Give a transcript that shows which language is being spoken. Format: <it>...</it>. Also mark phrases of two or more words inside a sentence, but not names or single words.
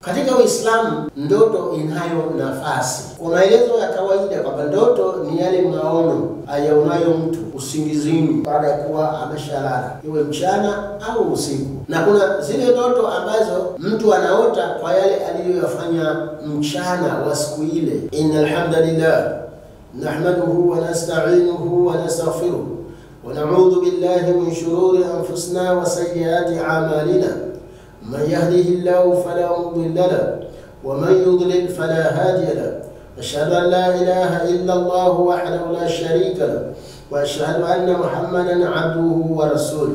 <sw>Katika Uislamu ndoto inayo nafasi. Kwa maelezo ya kawaida kwamba ndoto ni yale maono ayaonayo mtu usingizini baada ya kuwa ameshalala, iwe mchana au usiku. Na kuna zile ndoto ambazo mtu anaota kwa yale aliyoyafanya mchana wa siku ile.</sw> <ar>إن الحمد لله نحمده ونستعينه ونستغفره ونعوذ بالله من شرور أنفسنا وسيئات أعمالنا. من يهده الله فلا مضل له ومن يضلل فلا هادي له. أشهد أن لا إله إلا الله وحده لا شريك له وأشهد أن محمدا عبده ورسوله.</ar>